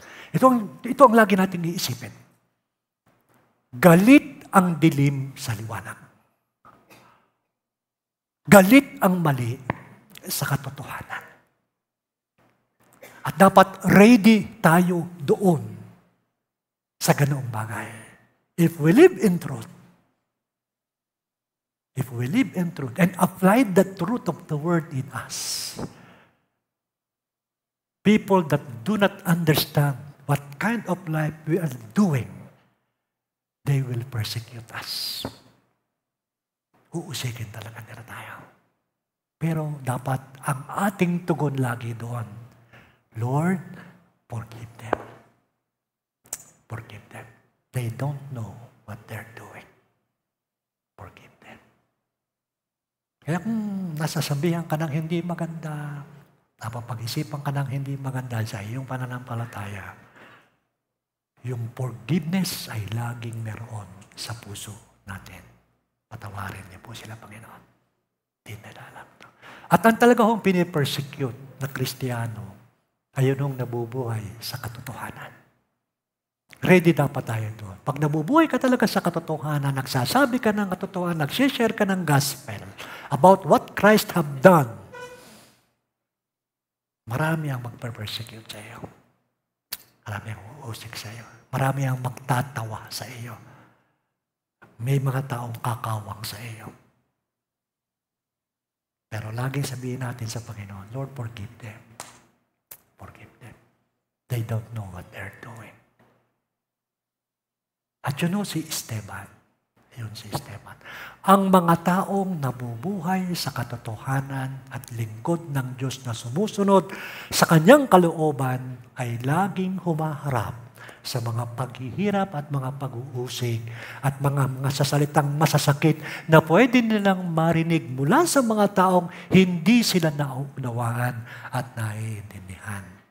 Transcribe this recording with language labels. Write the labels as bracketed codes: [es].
[tl] Ito ang lagi natin iisipin. Galit ang dilim sa liwanag. galit ang mali sa katotohanan. At dapat ready tayo doon sa ganoong bagay. [en] If we live in truth, and apply the truth of the word in us, people that do not understand what kind of life we are doing, they will persecute us. [tl] Uusikin talaga nila tayo. Pero dapat ang ating tugon lagi doon, [en] Lord, forgive them. Forgive them. They don't know what they're doing. Forgive them. [tl] Kaya kung nasasabihan ka ng hindi maganda, napapag-isipan ka ng hindi maganda sa iyong pananampalataya, yung forgiveness ay laging meron sa puso natin. Patawarin niyo po sila, Panginoon. Hindi nila alam to. At ang talaga hong pinipersecute na Kristiyano ay yun nabubuhay sa katotohanan. Ready dapat tayo doon. Pag nabubuhay ka talaga sa katotohanan, nagsasabi ka ng katotohanan, nagsishare ka ng gospel [en] about what Christ have done, [tl] marami ang magper-persecute sa iyo. Marami ang uusik sa iyo. Marami ang magtatawa sa iyo. May mga taong kakawang sa iyo. Pero laging sabihin natin sa Panginoon, [en] Lord, forgive them. Forgive them. They don't know what they're doing. [tl] At yun si Esteban. Yun si Esteban. Ang mga taong nabubuhay sa katotohanan at lingkod ng Diyos na sumusunod sa kanyang kalooban ay laging humaharap sa mga paghihirap at mga pag-uusig at mga sasalitang masasakit na pwede nilang marinig mula sa mga taong hindi sila naunawaan at naiintindihan.